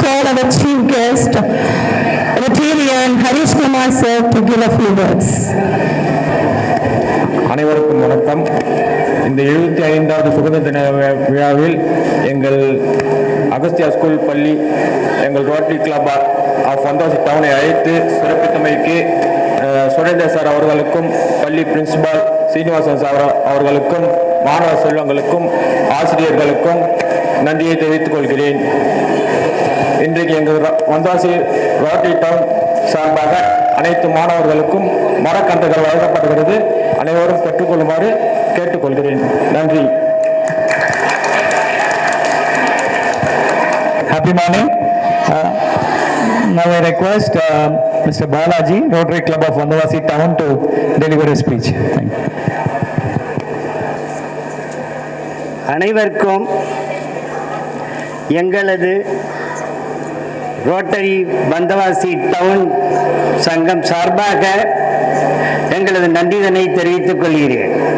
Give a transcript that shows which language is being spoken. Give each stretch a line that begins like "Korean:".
English: our chief guest, Rotarian Harish Kumar sir, to give a few words.
Tamil: அனைவருக்கும் வணக்கம். இந்த 75வது சுதந்திர தின விழாவில் எங்கள் அகஸ்தியா ஸ்கூல் பள்ளி எங்கள் ரோட்டரி கிளப் ஆஃப் வந்தவாசி டவுனை அழைத்து சிறப்பித்தமைக்கு சுரேந்தர் சார் அவர்களுக்கும் பள்ளி பிரின்சிபால் சீனிவாசன் சார் அவர்களுக்கும் மாணவ செல்வங்களுக்கும் ஆசிரியர்களுக்கும் நன்றியை தெரிவித்துக் கொள்கிறேன். இன்றைக்கு எங்கள் வந்தவாசி ரோட்டரி டவுன் சார்பாக அனைத்து மாணவர்களுக்கும் மரக்கன்றுகள் வழங்கப்படுகிறது. அனைவரும் பெற்றுக்கொள்ளுமாறு கேட்டுக்கொள்கிறேன். நன்றி.
English: Happy morning. Now I request Mr. Balaji, Rotary Club of Vandavasi Town, to deliver a speech. Thank you.
Tamil: அனைவருக்கும் எங்களது ரோட்டரி வந்தவாசி டவுன் சங்கம் சார்பாக எங்களது நன்றிதனை தெரிவித்துக் கொள்கிறேன்.